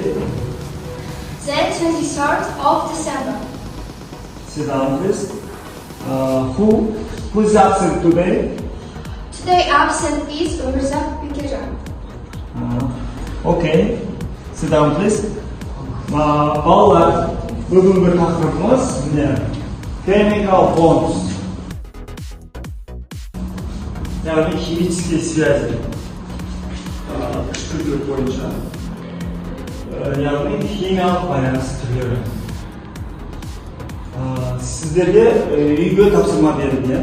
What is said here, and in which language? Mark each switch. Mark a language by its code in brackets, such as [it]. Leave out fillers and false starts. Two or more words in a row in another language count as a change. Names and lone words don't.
[en] The 23rd of December. Sit down, please. Who's absent today? Today absent is Urza Bikecan. Okay. Sit down, please. [kk] Балалар, бүгінгі тақырыбымыз міне [en] chemical bonds. [ru] яғни химические связи. [kk] Үш түрлер бойынша. яғни химиялық байланыс түрлері. Сіздерге үйге тапсырма берілген.